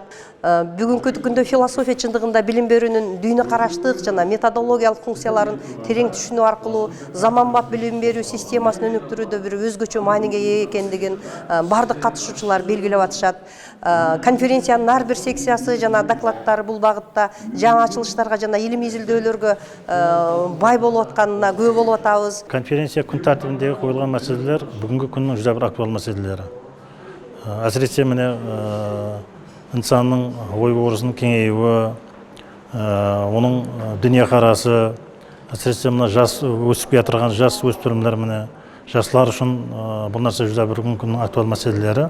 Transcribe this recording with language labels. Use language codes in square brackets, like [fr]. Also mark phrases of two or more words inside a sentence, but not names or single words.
[ky] Бүгүнкү күндө философия чындыгында билим берүүнүн дүйнө караштык жана методологиялык функцияларын терең түшүнүү аркылуу заманбап билим берүү системасын өнүктүрүүдө бир өзгөчө мааниге ээ экендигин бардык катышуучулар белгилеп атышат. Конференциянын ар бир секциясы жана докладдары бул багытта жаңы ачылыштарга жана илимий изилдөөлөргө бай болуп атканына күбө болуп атабыз. Конференция күн тартибиндеги коюлган маселелер бүгүнкү күндүн жүз бир актуал маселелери. [kk] Әсіресе міне инсанның ой өрісінің кеңеюі, оның дүние қарасы, әсіресе мына жас өсіп жатырған жас өспірімдер міне жастар үшін бұл нәрсе жүз бір күннің актуал мәселелері.